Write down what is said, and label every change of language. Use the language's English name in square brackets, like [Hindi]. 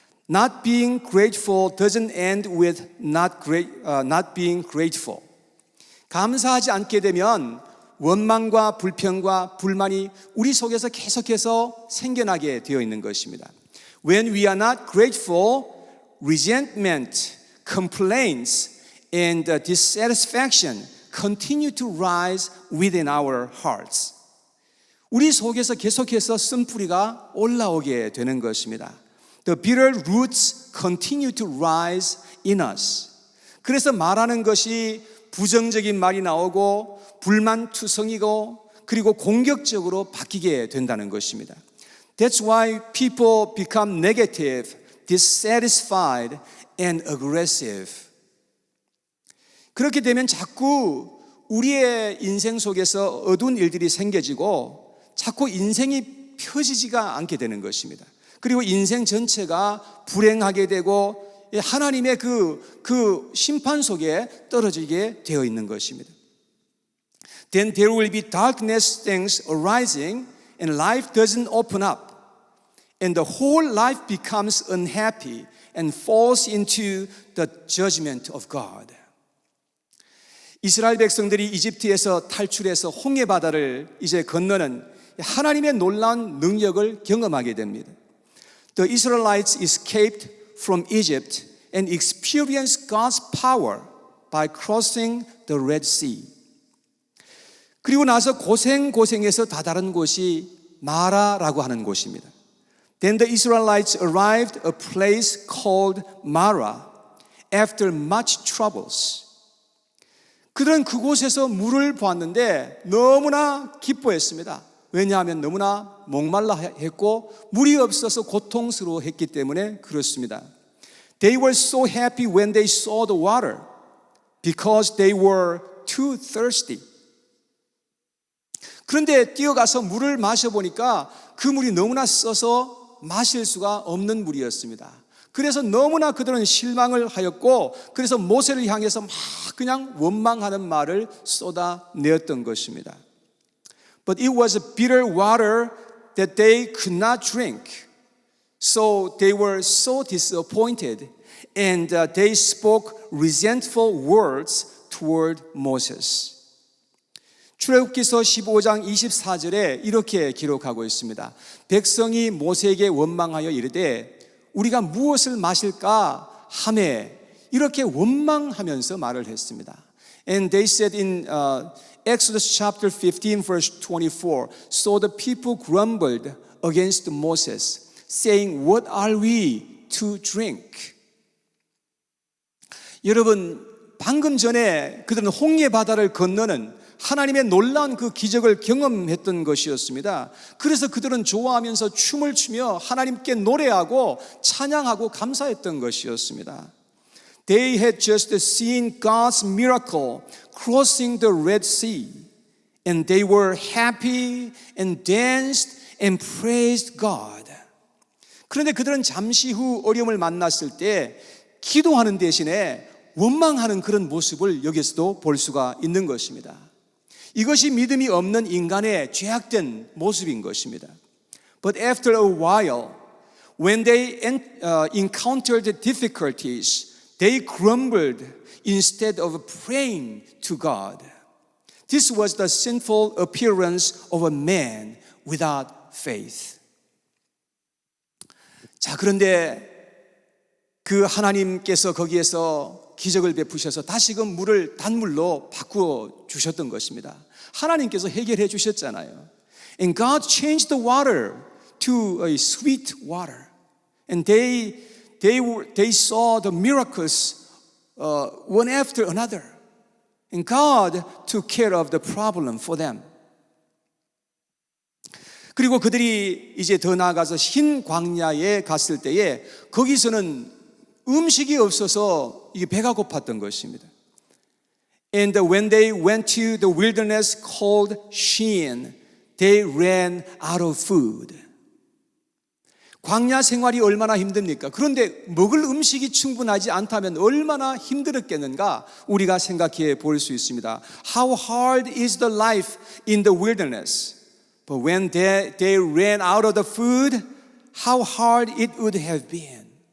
[English] Not being grateful doesn't end with not being grateful. [Korean] 감사하지 않게 되면 원망과 불평과 불만이 우리 속에서 계속해서 생겨나게 되어 있는 것입니다. [English] When we are not grateful, resentment, complaints, and dissatisfaction continue to rise within our hearts. [Korean] 우리 속에서 계속해서 쓴뿌리가 올라오게 되는 것입니다. [English] The bitter roots continue to rise in us. [Korean] 그래서 말하는 것이 부정적인 말이 나오고 불만투성이고 그리고 공격적으로 바뀌게 된다는 것입니다. [English] That's why people become negative, dissatisfied, and aggressive. [Korean] 그렇게 되면 자꾸 우리의 인생 속에서 어두운 일들이 생겨지고 자꾸 인생이 펴지지가 않게 되는 것입니다. 그리고 인생 전체가 불행하게 되고 하나님의 그 심판 속에 떨어지게 되어 있는 것입니다. [English] Then there will be darkness things arising and life doesn't open up. And the whole life becomes unhappy and falls into the judgment of God. [Korean] 이스라엘 백성들이 이집트에서 탈출해서 홍해 바다를 이제 건너는 하나님의 놀라운 능력을 경험하게 됩니다. [English] The Israelites escaped from Egypt and experienced God's power by crossing the Red Sea. [Korean] 그리고 나서 고생해서 다다른 곳이 마라라고 하는 곳입니다. [English] Then the Israelites arrived at a place called Mara after much troubles. [Korean] 그들은 그곳에서 물을 보았는데 너무나 기뻐했습니다. 왜냐하면 너무나 목말라 했고 물이 없어서 고통스러워했기 때문에 그렇습니다. [English] They were so happy when they saw the water, because they were too thirsty. [Korean] 그런데 뛰어가서 물을 마셔보니까 그 물이 너무나 써서 마실 수가 없는 물이었습니다. 그래서 너무나 그들은 실망을 하였고, 그래서 모세를 향해서 막 그냥 원망하는 말을 쏟아내었던 것입니다. [English] But it was bitter water that they could not drink. So they were so disappointed and they spoke resentful words toward Moses. [Korean] 출애굽기서 15장 24절에 이렇게 기록하고 있습니다. 백성이 모세에게 원망하여 이르되 우리가 무엇을 마실까 하매, 이렇게 원망하면서 말을 했습니다. [English] And they said in Exodus chapter 15 verse 24, so the people grumbled against Moses, saying, what are we to drink? [Korean] 여러분, 방금 전에 그들은 홍해 바다를 건너는 하나님의 놀라운 그 기적을 경험했던 것이었습니다. 그래서 그들은 좋아하면서 춤을 추며 하나님께 노래하고 찬양하고 감사했던 것이었습니다. [English] They had just seen God's miracle crossing the Red Sea, and they were happy and danced and praised God. [Korean] 그런데 그들은 잠시 후 어려움을 만났을 때 기도하는 대신에 원망하는 그런 모습을 여기서도 볼 수가 있는 것입니다. 이것이 믿음이 없는 인간의 죄악된 모습인 것입니다. [English] But after a while, when they encountered difficulties, they grumbled instead of praying to God. This was the sinful appearance of a man without faith. [Korean] 자, 그런데 그 하나님께서 거기에서 기적을 베푸셔서 다시금 물을 단물로 바꾸어 주셨던 것입니다. 하나님께서 해결해 주셨잖아요. [English] And God changed the water to a sweet water. And they saw the miracles one after another. And God took care of the problem for them. [Korean] 그리고 그들이 이제 더 나아가서 흰 광야에 갔을 때에 거기서는 음식이 없어서 이게 배가 고팠던 것입니다. [English] And when they went to the wilderness called Shin, they ran out of food. [Korean] 광야 생활이 얼마나 힘듭니까? 그런데 먹을 음식이 충분하지 않다면 얼마나 힘들었겠는가 우리가 생각해 볼 수 있습니다. [English] How hard is the life in the wilderness? But when they ran out of the food, how hard it would have been.